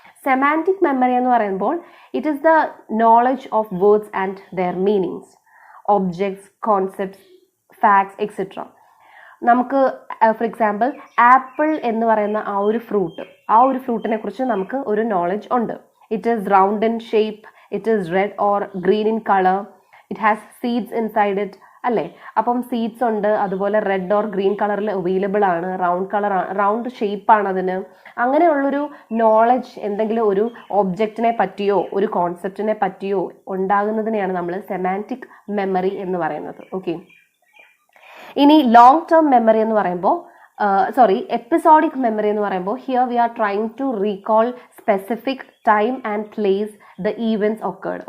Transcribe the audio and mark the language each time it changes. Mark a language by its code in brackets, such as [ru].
[ml] Semantic memory എന്ന് പറയുമ്പോൾ [en] It is the knowledge of words and their meanings, objects, concepts, facts etcetera. [ml] നമുക്ക് for example apple എന്ന് പറയുന്ന ആ ഒരു ഫ്രൂട്ടിനെ കുറിച്ച് നമുക്ക് ഒരു നോളജ് ഉണ്ട്. [en] It is round in shape, it is red or green in color, it has seeds inside it, അല്ലേ? [ml] അപ്പം സീഡ്സ് ഉണ്ട്, അതുപോലെ റെഡ് ഓർ ഗ്രീൻ കളറിൽ അവൈലബിൾ ആണ്, റൗണ്ട് ഷേപ്പാണ് അതിന്. അങ്ങനെയുള്ളൊരു നോളജ് എന്തെങ്കിലും ഒരു ഒബ്ജക്റ്റിനെ പറ്റിയോ ഒരു കോൺസെപ്റ്റിനെ പറ്റിയോ ഉണ്ടാകുന്നതിനെയാണ് നമ്മൾ സെമാൻറ്റിക് മെമ്മറി എന്ന് പറയുന്നത്. ഓക്കെ, ഇനി ലോങ് ടേം മെമ്മറി എന്ന് പറയുമ്പോൾ [en] Episodic memory എന്ന് പറയുമ്പോൾ here we are trying to recall specific time and place the events occurred.